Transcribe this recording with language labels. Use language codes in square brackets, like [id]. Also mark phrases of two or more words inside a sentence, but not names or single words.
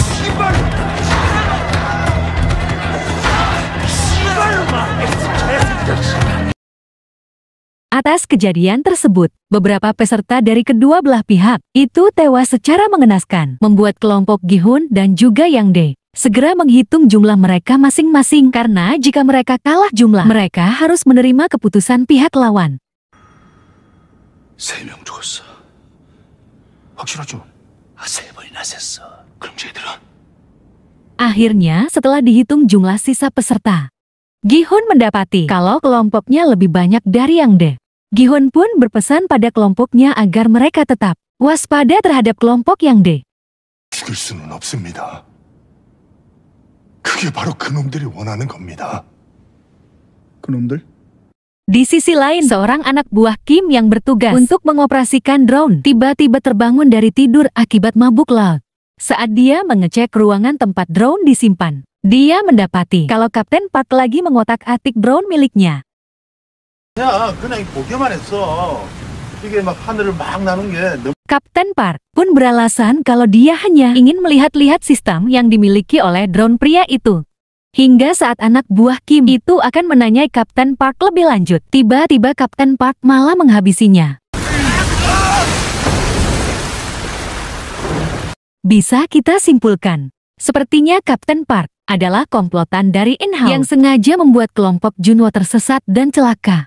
[id] Atas kejadian tersebut, beberapa peserta dari kedua belah pihak itu tewas secara mengenaskan, membuat kelompok Gi-hun dan juga Yang De segera menghitung jumlah mereka masing-masing karena jika mereka kalah jumlah, mereka harus menerima keputusan pihak lawan. [ko] 3명 죽었어. 확실하죠? 3번이나 셌어. 그럼 쟤들은? [id] Akhirnya, setelah dihitung jumlah sisa peserta, Gi-hun mendapati kalau kelompoknya lebih banyak dari Yang De. Gi-hun pun berpesan pada kelompoknya agar mereka tetap waspada terhadap kelompok Yang De. [ko] 죽일 수는 없습니다. 그게 바로 그놈들이 원하는 겁니다. 그놈들? [id] Di sisi lain, seorang anak buah Kim yang bertugas untuk mengoperasikan drone tiba-tiba terbangun dari tidur akibat mabuk laut. Saat dia mengecek ruangan tempat drone disimpan, dia mendapati kalau Kapten Park lagi mengotak-atik drone miliknya. [ko] 야, 그냥 보기만 했어. 이게 막 하늘을 막 나는 게 너무... [id] Kapten Park pun beralasan kalau dia hanya ingin melihat-lihat sistem yang dimiliki oleh drone pria itu. Hingga saat anak buah Kim itu akan menanyai Kapten Park lebih lanjut, tiba-tiba Kapten Park malah menghabisinya. Bisa kita simpulkan, sepertinya Kapten Park adalah komplotan dari In-hao yang sengaja membuat kelompok Junho tersesat dan celaka.